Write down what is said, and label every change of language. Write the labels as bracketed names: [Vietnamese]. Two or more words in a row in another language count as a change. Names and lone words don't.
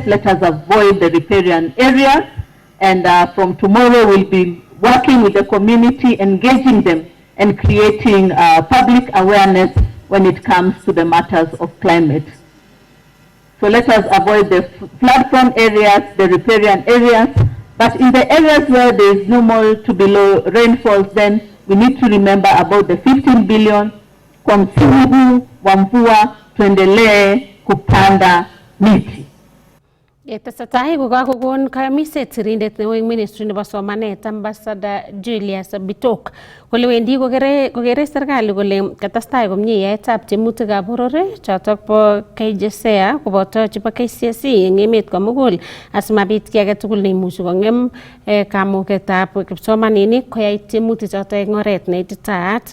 [English] Let us avoid the riparian areas. And from tomorrow, we'll be working with the community, engaging them, and creating public awareness when it comes to the matters of climate. So let us avoid the flood-prone areas, the riparian areas. But in the areas where there is normal to below rainfalls, then we need to remember about the 15 billion [Swahili] kwa msimu wa mvua, tuendelee kupanda miti. [Kalenjin] Tesetai kokakokon kayamiset sirindet neo eng Ministry nebo Somanet Ambassador Julius Bitok kole wendi kokere serikali kole katestai komie yaetab tiemutikab boror chotok bo KJSEA koboto chebo KCSE eng emet komugul asimabit kiy age tugul neimuchi kong'em kamugetab kipsomaninik koyai tiemutik chotok eng oret neititaat.